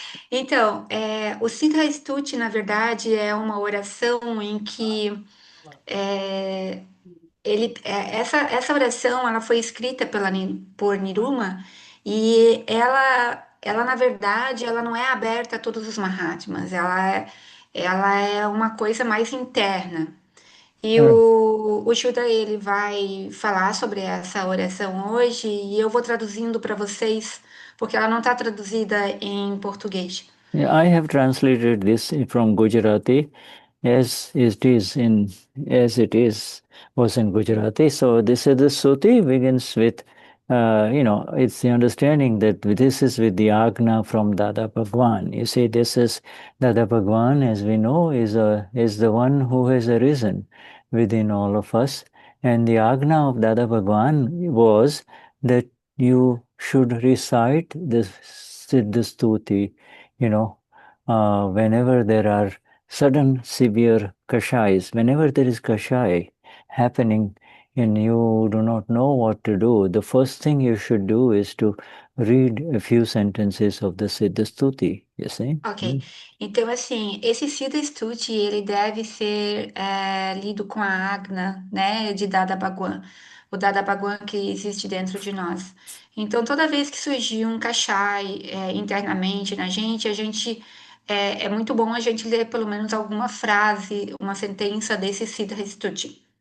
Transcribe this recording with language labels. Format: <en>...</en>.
<pt>Então, o Siddha Stuti, na verdade, é uma oração em que é, essa oração ela foi escrita por Niruma e ela na verdade ela não é aberta a todos os Mahatmas, ela é uma coisa mais interna. E o Shuddha ele vai falar sobre essa oração hoje e eu vou traduzindo para vocês porque ela não está traduzida em português.</pt> <en>I have translated this from Gujarati as it is was in Gujarati. So this is the Suti begins with it's the understanding that this is with the Agna from Dada Bhagwan. You see, this is Dada Bhagwan, as we know, is the one who has arisen within all of us. And the Agna of Dada Bhagwan was that you should recite this Siddha Stuti, whenever there are sudden severe kashais, whenever there is kashai happening and you do not know what to do, the first thing you should do is to read a few sentences of the Siddha Stuti, you see?</en> <pt>Ok, então assim, esse Siddha Stuti, ele deve ser lido com a Agna, né, de Dada Bhagwan, o Dada Bhagwan que existe dentro de nós. Então, toda vez que surgir um Kashai internamente na gente, é muito bom a gente ler pelo menos alguma frase, uma sentença desse Siddha Stuti.</pt>